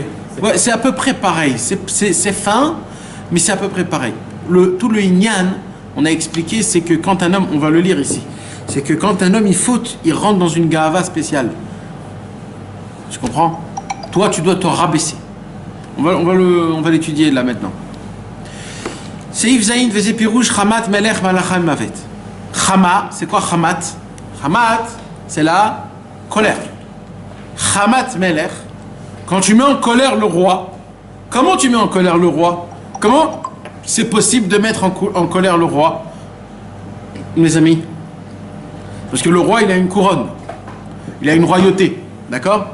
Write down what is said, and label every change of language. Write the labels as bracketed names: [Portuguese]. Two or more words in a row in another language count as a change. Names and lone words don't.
[French] Ouais, c'est à peu près pareil. C'est fin, mais c'est à peu près pareil. Tout le inyan, on a expliqué, c'est que quand un homme, on va le lire ici, c'est que quand un homme il faute, il rentre dans une gava spéciale. Tu comprends? Toi, tu dois te rabaisser. On va l'étudier là maintenant. [Hebrew] סעיף ז' וזה פירוש חמת מלך מלאכי מוות. [French] Chama, c'est quoi Chamat? Chamat, c'est la colère. [Hebrew] חמת מלך, [French] quand tu mets en colère le roi, comment tu mets en colère le roi? Comment c'est possible de mettre en colère le roi, mes amis? Parce que le roi, il a une couronne, il a une royauté, d'accord?